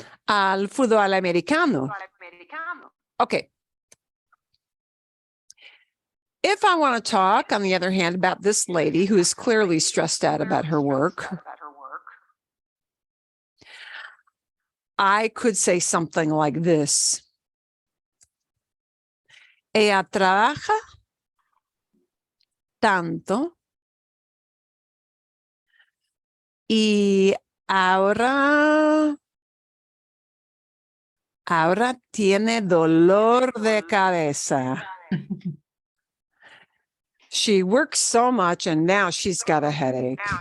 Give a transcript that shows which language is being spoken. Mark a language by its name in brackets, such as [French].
[Spanish] al fútbol americano. Okay. [English] If I want to talk, on the other hand, about this lady who is clearly stressed out about her work, I could say something like this. [Spanish] Ella trabaja tanto y ahora tiene dolor de cabeza. [English] She works so much and now she's got a headache.